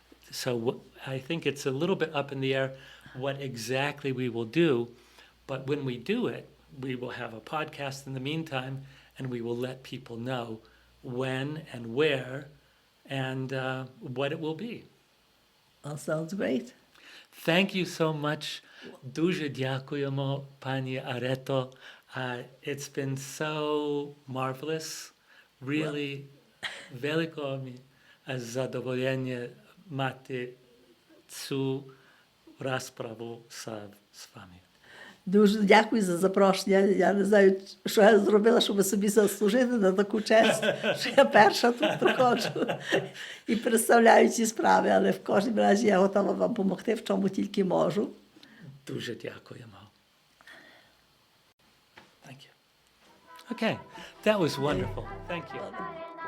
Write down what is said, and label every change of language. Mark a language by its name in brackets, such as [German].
[English] So I think it's a little bit up in the air what exactly we will do, but when we do it, we will have a podcast in the meantime, and we will let people know when and where and what it will be. All sounds great. Thank you so much. [Ukrainian] Дуже дякуємо, пані Areto. [English] It's been so marvelous. Really, [Ukrainian] велике задоволення мати цю розправу з вами. Дуже дякую за запрошення. Я не знаю, що я зробила, щоб собі заслужити на таку честь, що я перша тут приходжу і представляю ці справи, але в кожному разі я готова вам допомогти, в чому тільки можу. Дуже дякуємо. [English] Thank you. Okay, that was wonderful. Thank you.